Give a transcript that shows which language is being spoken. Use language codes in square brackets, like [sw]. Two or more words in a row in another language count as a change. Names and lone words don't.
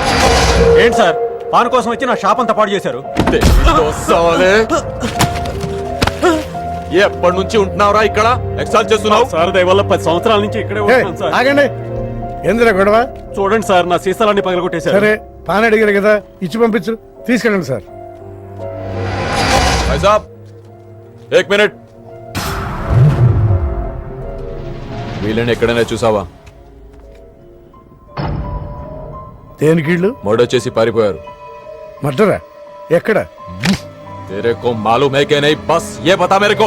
[te] ఏంటి సార్ పాన్ కోసం వచ్చి నా షాప్ అంతా పాడు చేశారు. ఎప్పటి నుంచి ఉంటున్నావురా ఇక్కడ? ఎక్సైజ్ చేస్తున్నావు సార్ దయవల్ల 10 సంవత్సరాల నుంచి ఇక్కడే ఉంటున్నాను సార్. ఆగండి, ఏందిరా గొడవ? చూడండి సార్ నా సీసాలన్నీ పగలగొట్టేశారు. సరే పాన్ అడిగారు కదా, ఇచ్చి పంపించు, తీసుకెళ్ళండి సార్. [hi] भाई साहब एक मिनट. [te] వీళ్ళని ఎక్కడైనా చూసావా? దేనికిళ్ళు మర్డర్ చేసి పారిపోయారు. మర్డరా? ఎక్కడ? [hi] तेरे को मालूम है कि नहीं? बस ये बता मेरे को.